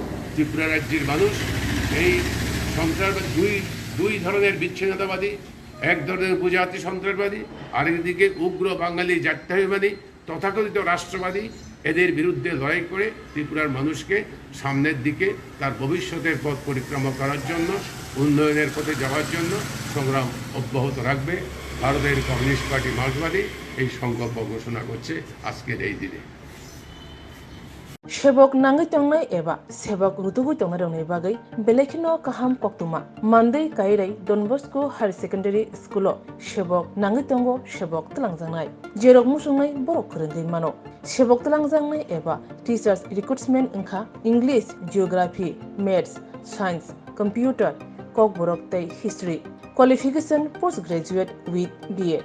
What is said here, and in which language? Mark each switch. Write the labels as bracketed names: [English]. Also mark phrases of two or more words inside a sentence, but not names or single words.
[Bangla] ত্রিপুরা রাজ্যের মানুষ এই সন্ত্রাসবাদী দুই ধরনের বিচ্ছিন্নতাবাদী, এক ধরনের উপজাতি সন্ত্রাসবাদী, আরেকদিকে উগ্র বাঙালি জাতীয়তাবাদী তথাকথিত রাষ্ট্রবাদী, এদের বিরুদ্ধে লড়াই করে ত্রিপুরার মানুষকে সামনের দিকে তার ভবিষ্যতের পথ পরিক্রমা করার জন্য, উন্নয়নের পথে যাওয়ার জন্য সংগ্রাম অব্যাহত রাখবে। ভারতের কমিউনিস্ট পার্টি মার্ক্সবাদী এই সংকল্প ঘোষণা করছে আজকের এই দিনে। [Kok Borok] Shebok nangai tongnai eba sebok rutugui tongnai rongni bagai belekino kaham poktuma Monday kairai Don Bosco Higher Secondary School shebok nangai tongo shebok talangjangnai jerok musungnai borok khorenggai mano shebok talangjangnai eba [English] teachers recruitment engkha English, Geography, Maths, Science, Computer, [Kok Borok] kok borok tei [English] History qualification postgraduate with B.Ed